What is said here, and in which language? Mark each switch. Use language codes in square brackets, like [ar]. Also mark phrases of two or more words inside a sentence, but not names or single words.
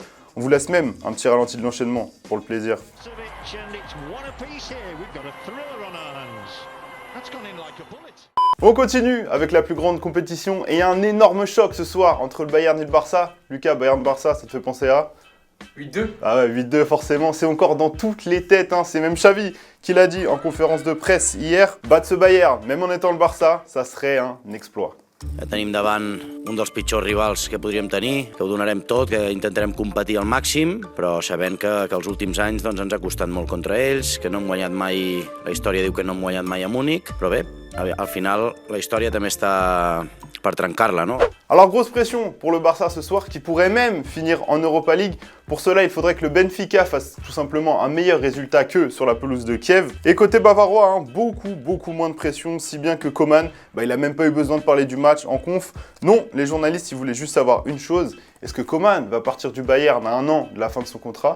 [fr] On vous laisse même un petit ralenti de l'enchaînement pour le plaisir. On continue avec la plus grande compétition et un énorme choc ce soir entre le Bayern et le Barça. Lucas, Bayern-Barça, ça te fait penser à 8-2. Ah ouais, 8-2 forcément, c'est encore dans toutes les têtes, hein. C'est même Xavi qui l'a dit en conférence de presse hier. Battre ce Bayern, même en étant le Barça, ça serait un exploit. [ca] Tenim davant un dels pitjors rivals que podríem tenir, que ho donarem tot, que intentarem competir al màxim, però sabent que els últims anys doncs, ens ha costat molt contra ells, que no hem guanyat mai, la història diu que no hem guanyat mai a Múnich, però bé, al final la història també està per trencar-la, no? [fr] Alors grosse pression pour le Barça ce soir qui pourrait même finir en Europa League. Pour cela, il faudrait que le Benfica fasse tout simplement un meilleur résultat qu'eux sur la pelouse de Kiev. Et côté bavarois, hein, beaucoup moins de pression, si bien que Coman, il n'a même pas eu besoin de parler du match en conf. Non, les journalistes, ils voulaient juste savoir une chose. Est-ce que Coman va partir du Bayern à 1 an de la fin de son contrat?